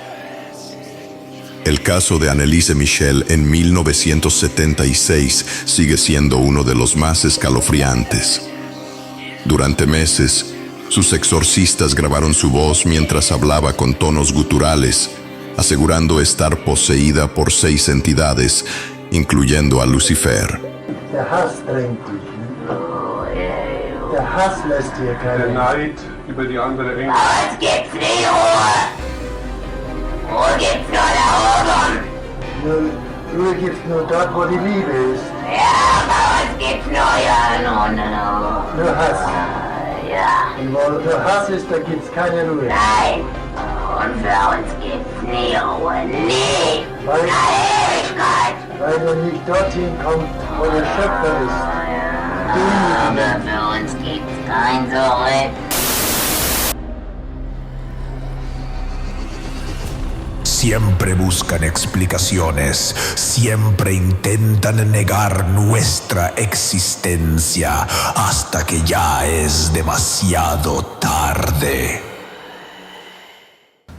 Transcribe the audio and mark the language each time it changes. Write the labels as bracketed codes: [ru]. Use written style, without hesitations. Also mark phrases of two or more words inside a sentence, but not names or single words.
[es] El caso de Anneliese Michel en 1976 sigue siendo uno de los más escalofriantes. Durante meses, sus exorcistas grabaron su voz mientras hablaba con tonos guturales, asegurando estar poseída por 6 entidades, incluyendo a Lucifer. [de] Der Hass drängt dich. Der Hass lässt dir keine Der Neid über die andere Engel. Es gibt's nicht Ruhe! Ruhe gibt's nur da oben! Ruhe gibt's nur dort, wo die Liebe ist. Ja, aber es gibt's nur ja, no. Nur Hass. Ja, Und wo nur Hass ist, da gibt's keine Ruhe. nein! Und für uns gibt's nie Ruhe, nie! Weil, Ewigkeit! weil du nicht dorthin kommst, wo der Schöpfer ist. Aber für uns gibt's kein Zurück. [es] Siempre buscan explicaciones, siempre intentan negar nuestra existencia hasta que ya es demasiado tarde.